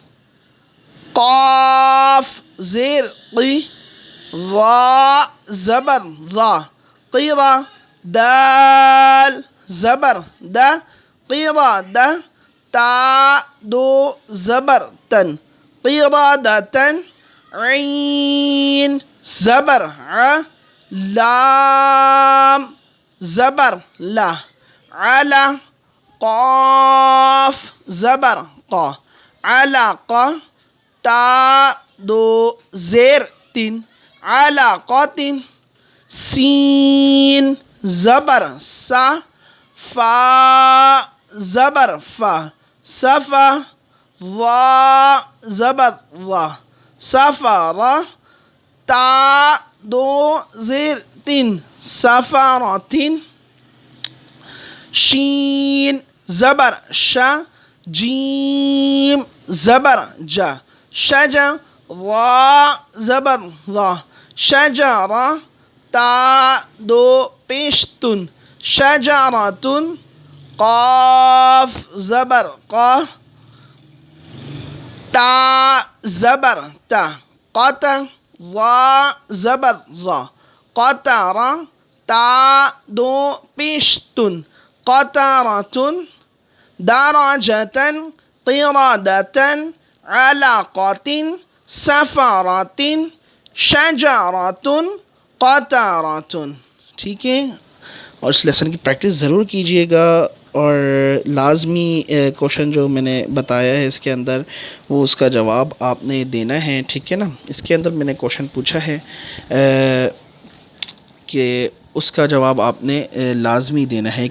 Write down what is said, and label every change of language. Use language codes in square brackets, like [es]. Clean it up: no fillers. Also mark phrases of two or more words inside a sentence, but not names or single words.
[ur] قاف زیر قی را زبر را قیرا دال زبر دا قیرا دا تا دو زبر تن قیرادتن عین زبر ع لام زبر لا علا قاف زبر قا علاقہ تا دو زیر تین علاقاتن سین زبر سا فا زبر فا صفا ضا زبر ضا سفر تا دو زیر تین سفرتن شین زبر شا، جیم زبر جا، شجا، را زبر را، شجرا، تا دو پیش تن، شجرتن، قاف زبر قا، تا زبر تا، قطع، ضا زبر ضا، قطر، تا دو پیش تن، [ar] قطرتن، درجة، قردة، علقة، سفرة، شجرة، قطرة. [ur] ٹھیک ہے، اور اس لیسن کی پریکٹس ضرور کیجئے گا، اور لازمی کوشچن جو میں نے بتایا ہے اس کے اندر وہ اس کا جواب آپ نے دینا ہے. ٹھیک ہے نا، اس کے اندر میں نے کوشچن پوچھا ہے کہ اس کا جواب آپ نے لازمی دینا ہے.